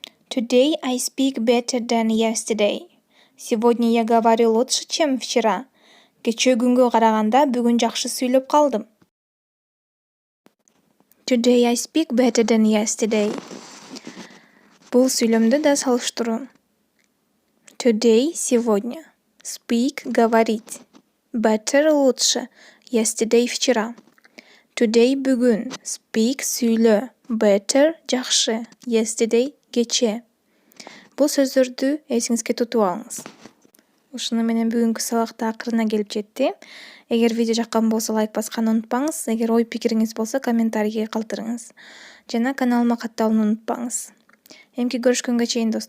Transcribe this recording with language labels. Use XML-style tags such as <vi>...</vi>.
<en>Today I speak better than yesterday.</en> <ru>Сегодня я говорю лучше, чем вчера.</ru> <ky>Кечээ күнгө караганда бүгүн жакшы сүйлөп калдым.</ky> <en>Today I speak better than yesterday.</en> <ky>Бул сүйлөмдө да салыштыруу. Today сегодня.</ky> <ru>Speak говорить. Better лучше.</ru> <ky>Yesterday вчера. Today бүгүн. Speak сүйлө. Better жакшы. Yesterday кечээ. Бул сөздөрдү эсиңизге тутуп алыңыз. Ушуну менен бүгүнкү сабак да акырына келип жетти. Эгер видео жаккан болсо лайк басканды унутпаңыз. Эгер ой пикириңиз болсо комментарийге калтырыңыз. Жана каналыма катталууну унутпаңыз. Эмки көрүшкөнгө чейин достор.</ky>